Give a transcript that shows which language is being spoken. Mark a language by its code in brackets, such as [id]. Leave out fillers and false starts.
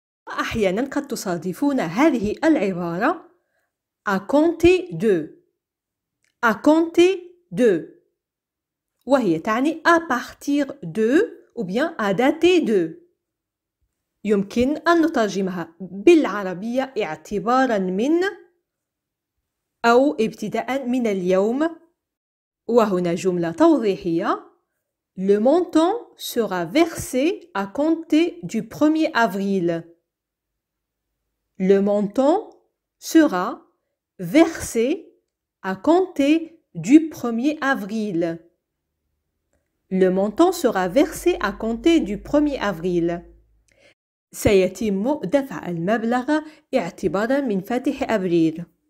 [ar] أحيانا قد تصادفون هذه العبارة [fr] à compter de. À compter de. [ar] وهي تعني [fr] à partir de ou bien à dater de. [ar] يمكن أن نترجمها بالعربية اعتبارا من أو ابتداء من اليوم. وهنا جملة توضيحية. [fr] Le montant sera versé à compter du 1er avril. Le montant sera versé à compter du 1er avril. Le montant sera versé à compter du 1er avril. [ar] سيتم دفع المبلغ اعتبارا من فاتح أبريل.